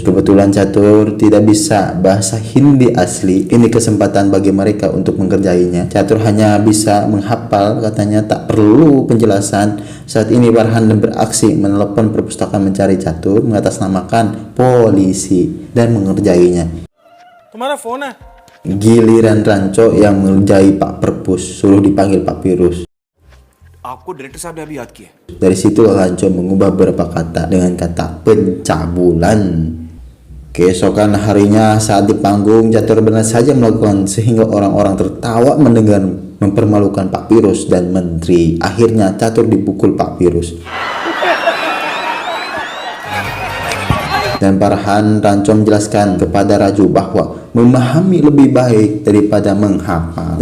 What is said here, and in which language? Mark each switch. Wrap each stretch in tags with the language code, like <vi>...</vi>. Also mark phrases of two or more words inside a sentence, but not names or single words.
<id>Kebetulan Catur tidak bisa bahasa Hindi asli. Ini kesempatan bagi mereka untuk mengerjainya. Catur hanya bisa menghafal, katanya tak perlu penjelasan. Saat ini Farhan beraksi menelepon perpustakaan mencari Catur, mengatasnamakan polisi dan mengerjainya.</id> <hi>तुम्हारा फोन है?</hi> <id>Giliran Ranco yang mengerjai Pak Perpus, suruh dipanggil Pak Pirus.</id> <hi>आपको डायरेक्टर साहब ने अभी याद किया.</hi> <id>Dari situ Ranco mengubah beberapa kata dengan kata pencabulan. Keesokan harinya saat di panggung, Catur benar saja melakukan sehingga orang-orang tertawa mendengar mempermalukan Pak Pirus dan menteri. Akhirnya Catur dipukul Pak Pirus. Dan Farhan Ranco menjelaskan kepada Raju bahwa memahami lebih baik daripada menghafal.</id>